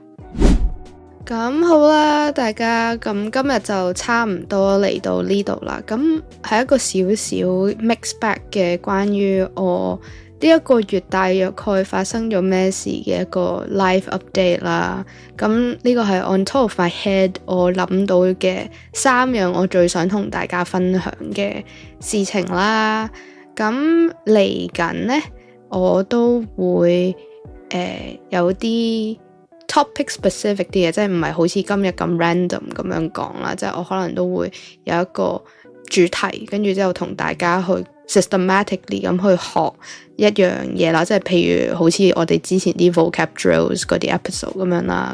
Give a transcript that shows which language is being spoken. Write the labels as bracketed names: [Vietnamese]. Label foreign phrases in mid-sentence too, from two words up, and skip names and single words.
[Cantonese] 咁好啦，大家咁今日就差唔多嚟到呢度啦。咁係一個少少 [English] mix back [Cantonese] 嘅關於我呢一個月大約概發生咗咩事嘅一個 [English] live update [Cantonese] 啦。咁呢個係 [English] on top of my head [Cantonese] 我諗到嘅3樣我最想同大家分享嘅事情啦。咁嚟緊呢，我都會有啲 [English] topic specific [Cantonese] 啲嘢，即係唔係好似今日咁 random 咁樣講啦。即係我可能都會有一個主題，跟住之後同大家去 systematically 咁去學一樣嘢啦，即係譬如好似我哋之前啲 [English] vocab drills [Cantonese] 嗰啲 episode 咁樣啦。